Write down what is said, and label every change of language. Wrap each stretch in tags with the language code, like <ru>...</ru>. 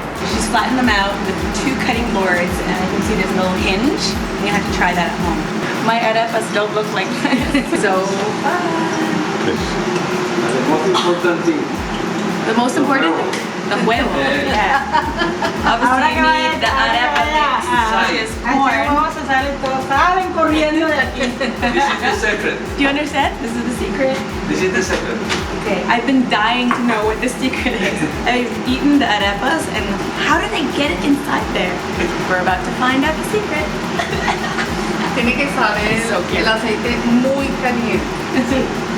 <en>You just flatten them out with 2 cutting boards, and you can see there's a little hinge, and you have to try that at home. My arepas don't look like this. So fun. The most important thing. The most important thing? The huevo. Yeah. Obviously you need the arepa mix, which is corn.</en> <es>Vamos a salir todos, salen corriendo de aquí.</es> <en>This is the secret. Do you understand? This is the secret. This is the secret. Okay, I've been dying to know what the secret is. I've eaten the arepas and how do they get it inside there? We're about to find out the secret.</en> <es>Tiene que saber</es> <en>So cute.</en> <es>el aceite muy caliente. Sí.</es>